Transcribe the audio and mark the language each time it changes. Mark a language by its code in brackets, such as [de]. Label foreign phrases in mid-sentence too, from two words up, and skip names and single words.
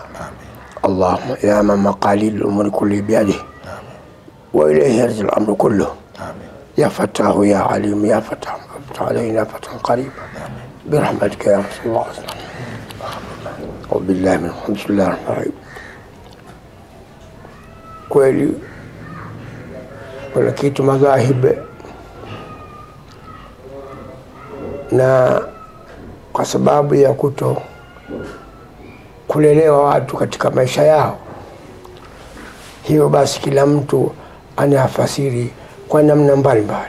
[ar] اللهم يا من مقاليد الأمور كله بيده وإليه يرجع الأمر كله. يا فتاح يا عليم يا فتاح، افتح علينا فتحا قريبا برحمتك يا رسول الله. وبالله من بسم الله الرحمن الرحيم. [sw] Kweli kuna kitu madhahib, na kwa sababu ya kulelewa watu katika maisha yao, hiyo basi kila mtu anafasiri kwa namna mbalimbali.